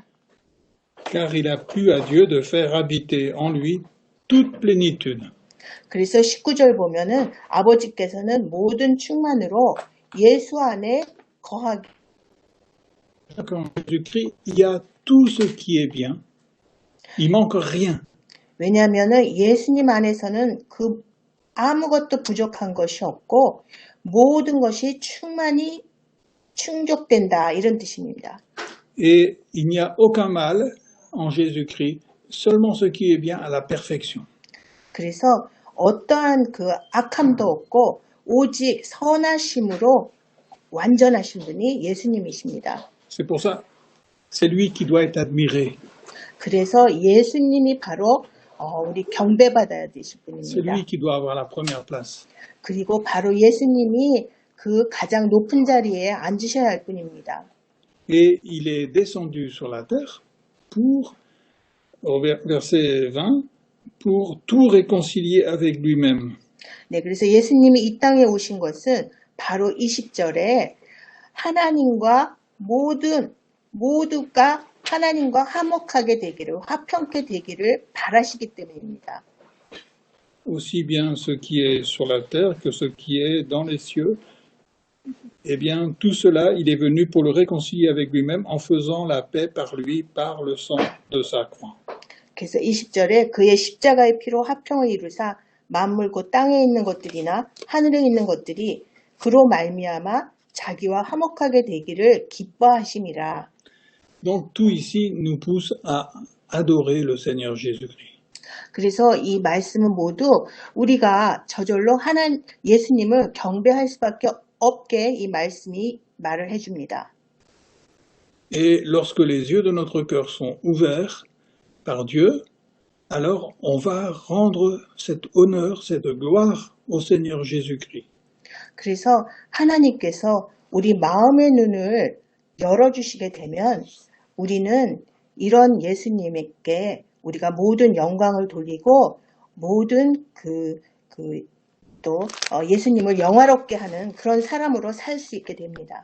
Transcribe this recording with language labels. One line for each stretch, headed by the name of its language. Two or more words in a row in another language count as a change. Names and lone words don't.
French: Car il a plu à Dieu de faire habiter en lui toute plénitude.
Korean: 그래서 19절 보면은 아버지께서는 모든 충만으로 예수 안에 거하게.
French: En Jésus-Christ, il y a tout ce qui est bien. Il manque rien.
Korean: 왜냐하면은 예수님 안에서는 그 아무것도 부족한 것이 없고 모든 것이 충만히 충족된다 이런 뜻입니다.
French: Et il n'y a aucun mal en Jésus-Christ, seulement ce qui est bien à la perfection.
Korean: 그래서 어떠한 그 악함도 없고 오직 선하심으로 완전하신 분이 예수님이십니다.
French: C'est pour ça, c'est lui qui doit être admiré.
Korean: 그래서 예수님이 바로 우리 경배받아야 되실
French: C'est
Korean: 분입니다.
French: lui qui doit avoir la première place.
Korean: 그리고 바로 예수님이 그 가장 높은 자리에 앉으셔야 할 분입니다.
French: Et il est descendu sur la terre pour, au verset 20, pour tout réconcilier avec lui-même.
Korean: 네, 그래서 예수님이 이 땅에 오신 것은 바로 20절에 하나님과 모두가 하나님과 화목하게 되기를, 화평케 되기를 바라시기 때문입니다.
French: Aussi bien ce qui est sur la terre que ce qui est dans les cieux, eh bien, tout cela, il est venu pour le réconcilier avec lui-même en faisant la paix par lui, par le sang de sa croix.
Korean: 그래서 20절에 그의 십자가의 피로 화평을 이루사 만물 곧 땅에 있는 것들이나 하늘에 있는 것들이 그로 말미암아 자기와 화목하게 되기를 기뻐하심이라.
French: Donc tout ici nous pousse à adorer le Seigneur Jésus-Christ.
Korean: 그래서 이 말씀은 모두 우리가 저절로 예수님을 경배할 수밖에 없게 이 말씀이 말을 해줍니다.
French: Et lorsque les yeux de notre cœur sont ouverts par Dieu, alors on va rendre cet honneur, cette gloire au Seigneur Jésus-Christ.
Korean: 그래서 하나님께서 우리 마음의 눈을 열어주시게 되면 우리는 이런 예수님에게 우리가 모든 영광을 돌리고 모든 또 예수님을 영화롭게 하는 그런 사람으로 살 수 있게 됩니다.